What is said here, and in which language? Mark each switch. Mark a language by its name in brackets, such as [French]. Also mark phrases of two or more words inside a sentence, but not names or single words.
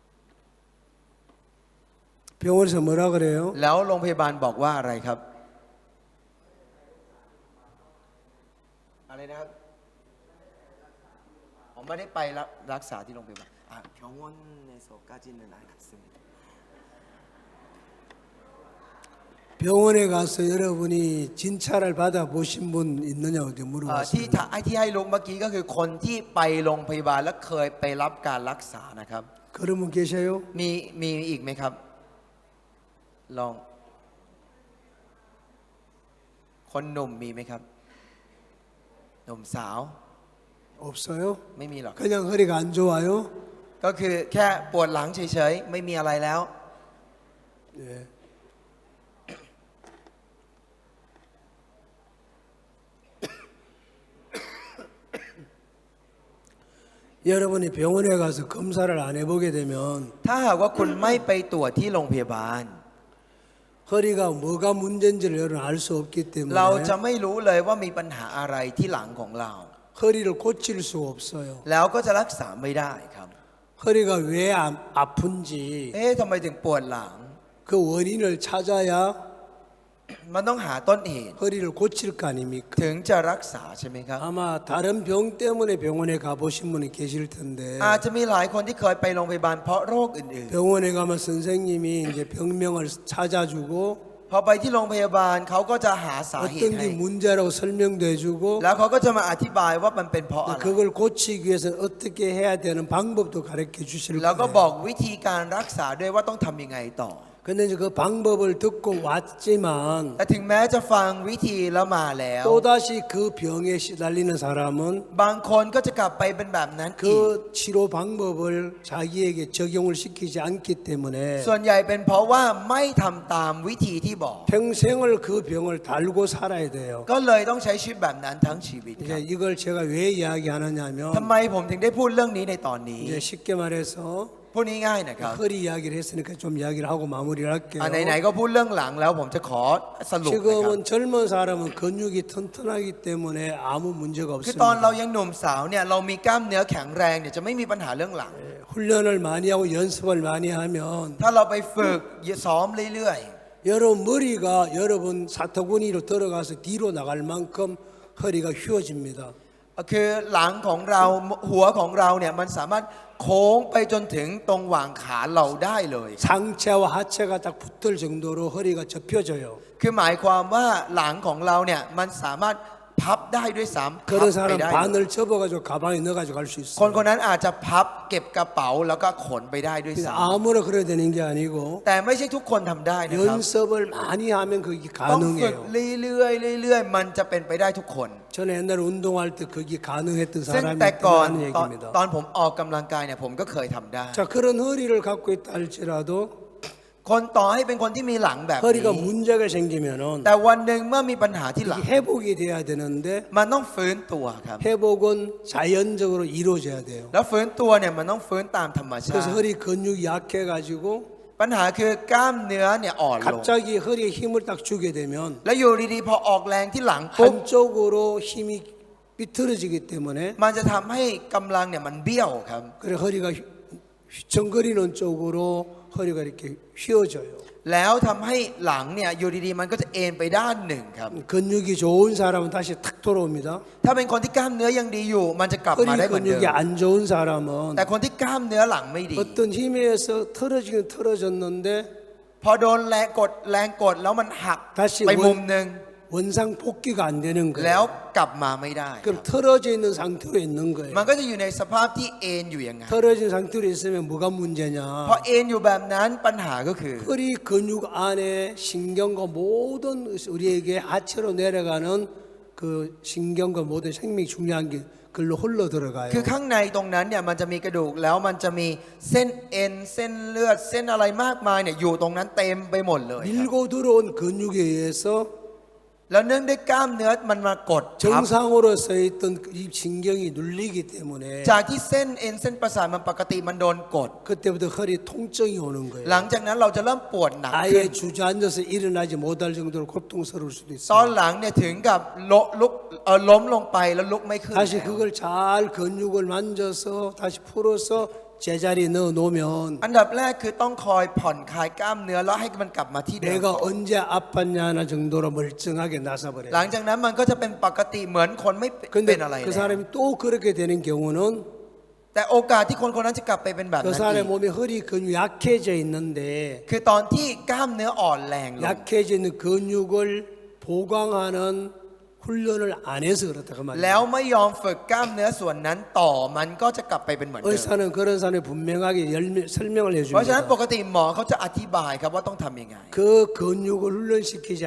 [Korean] 병원에서 뭐라 그래요? [Thai] แล้วโรงพยาบาลบอกว่าอะไรครับอะไรนะครับผมไม่ได้ไปรักษาที่โรงพยาบาล [Korean] 병원에서까지는 안 갔습니다. 병원에 가서 여러분이 진찰을 받아 보신 분 있느냐고 이제 [Thai] ที่ [Korean] 물어봤습니다. [Thai] ที่ให้ลุงเมื่อกี้ก็คือคนที่ไปโรงพยาบาลและเคยไปรับการรักษานะครับ [Korean] 그런 분 계셔요? [Thai] มีอีกไหมครับ ลอง คนหนุ่มมีไหมครับ หนุ่มสาว [Korean] 없어요? [Thai] ไม่มีหรอก [Korean] 그냥 허리가 안 좋아요? [Thai] ก็คือแค่ปวดหลังเฉยๆไม่มีอะไรแล้ว [Korean] 예. 여러분이 병원에 가서 검사를 안 해보게 되면 [Thai] ถ้าหากว่าคุณไม่ไปตรวจที่โรงพยาบาล [Korean] 허리가 뭐가 문제인지를 여러분 알 수 없기 [Thai] เราจะ [Korean] 때문에 [Thai] ไม่รู้เลยว่ามีปัญหาอะไรที่หลังของเรา [Korean] 허리를 고칠 수 없어요. [Thai] แล้วก็จะรักษาไม่ได้ครับ [Korean] 허리가 왜 아픈지 [Thai] ทำไมถึงปวดหลัง [Korean] 그 원인을 찾아야 [Thai] มันต้องหาต้นเหตุ [Korean] 허리를 고칠 거 아닙니까? [Thai] ถึงจะรักษาใช่ไหมครับ [Korean] 아마 다른 병 때문에 병원에 가보신 분이 계실 텐데 [Thai] อาจจะมีหลายคนที่เคยไปโรงพยาบาลเพราะโรคอื่น [Korean] 병원에 가면 선생님이 이제 병명을 찾아주고 [Thai] ๆ พอไปที่โรงพยาบาลเขาก็จะหาสาเหตุ [Korean] 어떤 [Thai] ให้ [Korean] 게 문제라고 설명도 해주고 [Thai] แล้วเขาก็จะมาอธิบายว่ามันเป็นเพราะอะไร [Korean] 그걸 고치기 위해서 어떻게 해야 되는 방법도 가르쳐 주실 [Thai] แล้วก็ [Korean] 거예요. [Thai] บอกวิธีการรักษาด้วยว่าต้องทำยังไงต่อ [Korean] 근데 이제 그 방법을 듣고 왔지만 [Thai] แต่ถึงแม้จะฟังวิธีแล้วมาแล้ว [Korean] 또다시 그 병에 시달리는 사람은 [Thai] บางคนก็จะกลับไปเป็นแบบนั้นอีก [Korean] 그 치료 방법을 자기에게 적용을 시키지 않기 때문에 [Thai] ส่วนใหญ่เป็นเพราะว่าไม่ทำตามวิธีที่บอก [Korean] 평생을 그 병을 달고 살아야 돼요. [Thai] ก็เลยต้องใช้ชีวิตแบบนั้นทั้งชีวิตครับ [Korean] 이제 이걸 제가 왜 이야기하느냐면 [Thai] ทำไมผมถึงได้พูดเรื่องนี้ในตอนนี้ [Korean] 이제 쉽게 말해서 [Thai] พูดง่ายๆนะครับ [Korean] 허리 이야기를 했으니까 좀 이야기를 하고 마무리를 할게요. [Thai] ไหนๆก็พูดเรื่องหลังแล้วผมจะขอสรุปนะครับ [Korean] 지금은 젊은 사람은 근육이 튼튼하기 때문에 아무 문제가 [Thai] คือตอนเรา [Korean] 없습니다. [Thai] ยังหนุ่มสาวเนี่ยเรามีกล้ามเนื้อแข็งแรงเนี่ยจะไม่มีปัญหาเรื่องหลัง [Korean] 훈련을 많이 하고 연습을 많이 하면 [Thai] ถ้าเราไปฝึกซ้อมเรื่อย [Korean] 여러분 머리가 여러분 사토구니로 들어가서 뒤로 나갈 만큼 허리가 휘어집니다. [Thai] ๆคือหลังของเราหัวของเราเนี่ยมันสามารถโค้งไปจนถึงตรงหว่างขาเราได้เลย [Korean] 상체와 하체가 딱 붙을 정도로 허리가 접혀져요. [Thai] คือหมายความว่าหลังของเราเนี่ยมันสามารถพับได้ด้วยซ้ำพับ [Korean] 그런 [Thai] ไป [Korean] 사람 [Thai] ได้ [Korean] 반을 접어가지고 가방에 넣어가지고 갈 수 [Thai] คน [Korean] 있어요. [Thai] คนนั้นอาจจะพับเก็บกระเป๋าแล้วก็ขนไปได้ด้วย [Korean] 근데 [Thai] ซ้ [Korean] 아무나 그래야 되는 게 아니고 [Thai] ำแต่ไม่ใช่ทุกคนทำได้นะครับ [Korean] 연습을 많이 하면 그게 [Thai] ต้องฝึก [Korean] 가능해요. [Thai] เรื่อยๆมันจะเป็นไปได้ทุกคน [Korean] 저는 옛날에 운동할 때 그게 가능했던 [Thai] ซึ่ง [Korean] 사람이 [Thai] แต่ก่อน [Korean] 있다는 [Thai] ตอน [Korean] 얘기입니다. [Thai] ตอนผมออกกำลังกายเนี่ยผมก็เคยทำได้ [Korean] 자 그런 허리를 갖고 있다 할지라도 [Thai] คนต่อให้เป็นคนที่มีหลังแบบ [Korean] 허리가 [Thai] นี้ [Korean] 문제가 생기면은 [Thai] แต่วันหนึ่งเมื่อมีปัญหาที่หลัง [Korean] 이게 회복이 돼야 되는데 [Thai] มันต้องฟื้นตัวครับ [Korean] 회복은 자연적으로 이루어져야 돼요. [Thai] แล้วฟื้นตัวเนี่ยมันต้องฟื้นตามธรรมชา [Korean] 그래서 [Thai] ติ [Korean] 허리 근육이 약해가지고 [Thai] ปัญหาคือกล้ามเนื้อเนี่ยอ่อนลง [Korean] 갑자기 허리에 힘을 딱 주게 되면 [Thai] แล้วอยู่ดีๆพอออกแรงที่หลังปุ๊บ [Korean] 한쪽으로 힘이 비틀어지기 때문에 [Thai] มันจะทำให้กำลังเนี่ยมันเบี้ยวครับ [Korean] 그래 허리가 휘청거리는 쪽으로 허리가 이렇게 휘어져요. [Thai] แล้วทำให้หลังเนี่ยอยู่ดีๆมันก็จะเอ็นไปด้านหนึ่งครับ [Korean] 근육이 좋은 사람은 다시 탁 돌아옵니다. [Thai] ถ้าเป็นคนที่กล้ามเนื้อยังดีอยู่ มันจะกลับมา [Korean] 허리 [Thai] ได้เหมือนเดิม [Korean] 근육이 안 좋은 사람은 [Thai] แต่คนที่กล้ามเนื้อหลังไม่ดี [Korean] 어떤 힘에 의해서 틀어지긴 틀어졌는데 [Thai] พอโดนแรงกดแล้วมันหัก [Korean] 다시 [Thai] ไปมุมหนึ่ง [Korean] 원상 복귀가 안 되는 [Thai] แล้ว [Korean] 거예요. [Thai] กลับมาไม่ได้ [Korean] 그럼 틀어져 있는 상태로 있는 거예요. [Thai] มันก็จะอยู่ในสภาพที่เอ็นอยู่อย่างนั้น [Korean] 틀어진 상태로 있으면 뭐가 문제냐? [Thai] พอเอ็นอยู่แบบนั้นปัญหาก็คือ [Korean] 허리 근육 안에 신경과 모든 우리에게 하체로 내려가는 그 신경과 모든 생명이 중요한 게 글로 흘러 들어가요. [Thai] คือข้างในตรงนั้นเนี่ยมันจะมีกระดูกแล้วมันจะมีเส้นเอ็นเส้นเลือดเส้นอะไรมากมายเนี่ยอยู่ตรงนั้นเต็มไปหมดเลยครับ [Korean] 밀고 들어온 근육에 의해서 [Thai] แล้วเนื่องด้วยกล้ามเนื้อมันมากดทับ [Korean] 정상으로 서 있던 이 신경이 눌리기 때문에 [Thai] จากที่เส้นเอ็นเส้นประสาทมันปกติมันโดนกด [Korean] 그때부터 허리 통증이 오는 [Thai] หลัง [Korean] 거예요. [Thai] จากนั้นเราจะเริ่มปวดหนักขึ้น [Korean] 아예 주저앉아서 일어나지 못할 정도로 고통스러울 수도 [Thai] ตอน [Korean] 있어요. [Thai] หลังเนี่ยถึงกับล้มลงไปแล้วลุกไม่ขึ้น [Korean] 다시 [Thai] แล้ว [Korean] 그걸 잘 근육을 만져서 다시 풀어서 제자리에 넣어 놓으면 [Thai] อันดับแรกคือต้องคอยผ่อนคลายกล้ามเนื้อแล้วให้มันกลับมาที่เดิม [Korean] 내가 언제 아팠냐 하는 정도로 멀쩡하게 나서버려요. [Thai] หลังจากนั้นมันก็จะเป็นปกติเหมือนคนไม่เป็ [Korean] 근데 [Thai] นอะไร [Korean] 그 [Thai] แล้ว [Korean] 사람이 또 그렇게 되는 경우는 [Thai] แต่โอกาสที่คนคนนั้นจะกลับไปเป็นแบบ [Korean] 그 [Thai] นั้น [Korean] 사람의 [Thai] อีก [Korean] 몸에 허리 근육이 약해져 있는데 [Thai] คือตอนที่กล้ามเนื้ออ่อนแรงลง [Korean] 약해져 있는 근육을 보강하는 훈련을 안 해서 그렇다 그 [Thai] แล้ว [Korean] 말이에요. [Thai] ไม่ยอมฝึกกล้ามเนื้อส่วนนั้นต่อมันก็จะกลับไปเป็นเหมือนเดิม [Korean] 의사는 그런 사람에 분명하게 설명을 [Thai] เพราะฉะนั้นป [Korean] 해줍니다. [Thai] กติหมอเขาจะอธิบายครับว่าต้องทำยังไง [Korean] 그 근육을 훈련시키지